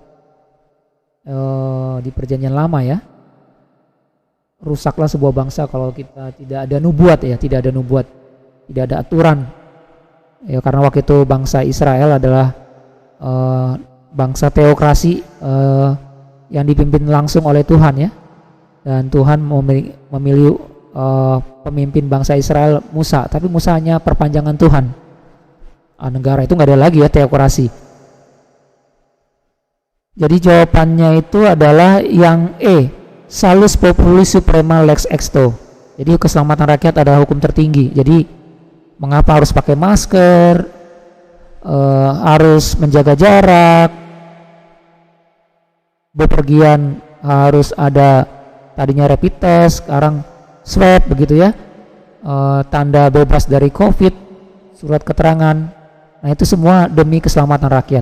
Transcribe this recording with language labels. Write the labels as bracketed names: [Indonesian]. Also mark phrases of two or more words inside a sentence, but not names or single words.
[Indonesian] di Perjanjian Lama ya, rusaklah sebuah bangsa kalau kita tidak ada nubuat ya, tidak ada nubuat, tidak ada aturan ya, karena waktu itu bangsa Israel adalah bangsa teokrasi yang dipimpin langsung oleh Tuhan ya, dan Tuhan memilih pemimpin bangsa Israel Musa, tapi Musa hanya perpanjangan Tuhan. Negara itu nggak ada lagi ya teokrasi. Jadi jawabannya itu adalah yang E, [Latin] salus populi suprema lex exto. [Indonesian] Jadi keselamatan rakyat adalah hukum tertinggi. Jadi mengapa harus pakai masker, harus menjaga jarak, bepergian harus ada, tadinya [English] rapid test, [Indonesian] sekarang swab begitu ya, tanda bebas dari COVID, surat keterangan Nah, itu semua demi keselamatan rakyat.